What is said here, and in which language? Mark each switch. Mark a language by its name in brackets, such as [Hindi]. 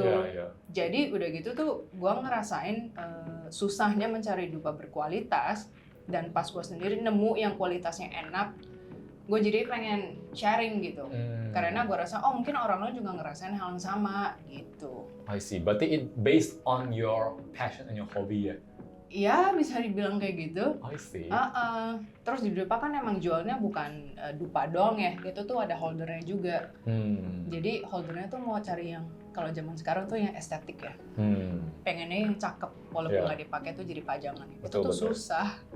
[Indonesian] Iya, iya. Jadi udah gitu tuh gue ngerasain susahnya mencari dupa berkualitas, dan pas gue sendiri nemu yang kualitasnya enak, gue jadi pengen sharing gitu. Karena gue rasa mungkin orang lain juga ngerasain hal yang sama gitu. [English] I see. [Indonesian] Berarti [English] it based on your passion and your hobby [Indonesian] ya? Iya, bisa dibilang kayak gitu. [English] I see. [Indonesian] Terus di dupa kan emang jualnya bukan dupa doang ya, itu tuh ada holdernya juga. Jadi holdernya tuh mau cari yang kalau zaman sekarang tuh yang estetik ya. Pengennya yang cakep, walaupun [English] Yeah. [Indonesian] nggak dipakai tuh jadi pajangan. Betul, Itu tuh betul. susah.